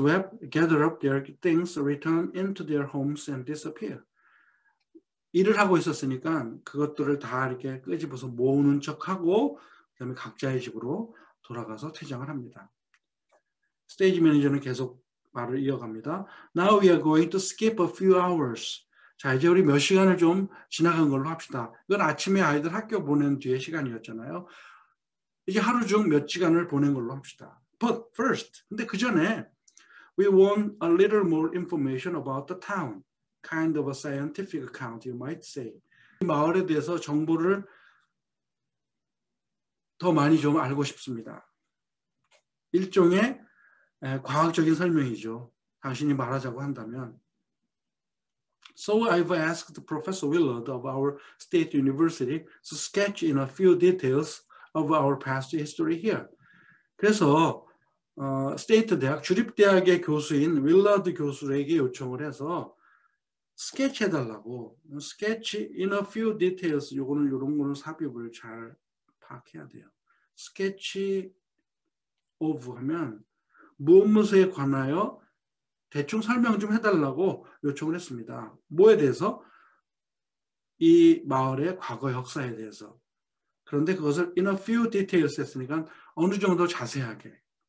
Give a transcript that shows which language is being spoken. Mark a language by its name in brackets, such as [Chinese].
[English] Webb gather up their things, return into their homes and disappear. [Korean] 일을 하고 있었으니까 그것들을 다 이렇게 끄집어서 모으는 척하고 그다음에 각자의 집으로 돌아가서 퇴장을 합니다. 스테이지 매니저는 계속 말을 이어갑니다. [English] Now we are going to skip a few hours. [Korean] 자, 이제 우리 몇 시간을 좀 지나간 걸로 합시다. 이건 아침에 아이들 학교 보낸 뒤의 시간이었잖아요. 이제 하루 중 몇 시간을 보낸 걸로 합시다. [English] But first, [Korean] 근데 그 전에 [English] we want a little more information about the town. Kind of a scientific account, you might say. [Korean] 이 마을에 대해서 정보를 더 많이 좀 알고 싶습니다. 일종의 과학적인 설명이죠. 당신이 말하자고 한다면. [English] So I've asked Professor Willard of our state university to sketch in a few details of our past history here. [Korean] 그래서 스테이트 대학 주립대학의 교수인 윌러드 교수에게 요청을 해서 스케치해달라고. [English] 스케치 in a few details. [Korean] 요거는 이런 거는 삽입을 잘 파악해야 돼요. 스케치 of 하면 무엇에 관하여 대충 설명 좀 해달라고 요청을 했습니다. 뭐에 대해서? 이 마을의 과거 역사에 대해서. 그런데 그것을 [English] in a few details [Korean] 했으니까 어느 정도 자세하게.